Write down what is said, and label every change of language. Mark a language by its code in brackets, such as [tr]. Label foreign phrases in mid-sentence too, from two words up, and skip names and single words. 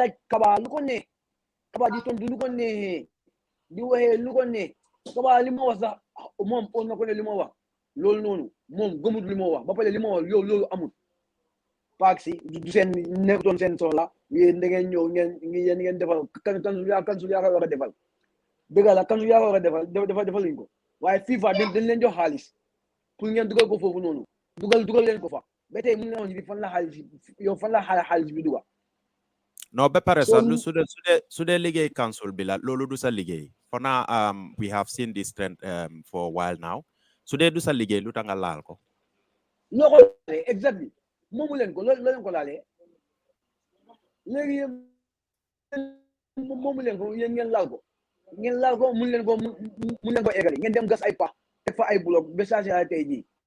[wo] laaj Kaba lu ko ne Kaba di tontu lu ko ne di waxee lu ko ne Kaba li ma wax sax moom on na ko ne li ma wax loolu noonu moom gëmut li ma wax ba pare li ma wax yow loolu amul paak si du seen nekkutoon seen soxla yéen da ngeen ñëw ngeen defal kansul yaa ko war a defal dëgg la kansul yaa ko war a defal luñ ko waaye FIFA dañ leen jox xaalis pour ngeen dugal ko foofu noonu dugal leen ko fa ba tey mun na woon fan la xaalis bi dugal non ba pare sax su dee liggéey council bi la loolu du sa liggéey [en] for now we have seen this trend for a while now [wo] su dee du sa liggéey lu tax nga laal ko ñoo ko laalee exactly moomu leen ko loolu leen ko laalee léegi moomu leen ko yéen ngeen laal ko mun leen ko eggali ngeen dem gas ay pax teg fa ay bloc ba saa si tey jii